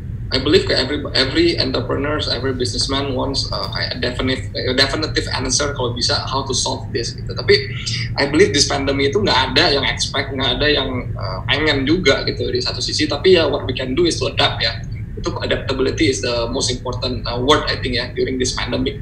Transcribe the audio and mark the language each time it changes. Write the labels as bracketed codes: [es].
[en] I believe kayak every entrepreneurs, every businessman wants kayak definitive answer [id] kalau bisa [en] how to solve this gitu. [id] Tapi [en] I believe this pandemic [id] itu nggak ada yang expect, nggak ada yang pengen juga gitu di satu sisi. Tapi ya [en] what we can do is to adapt ya. Itu adaptability is the most important word I think ya during this pandemic.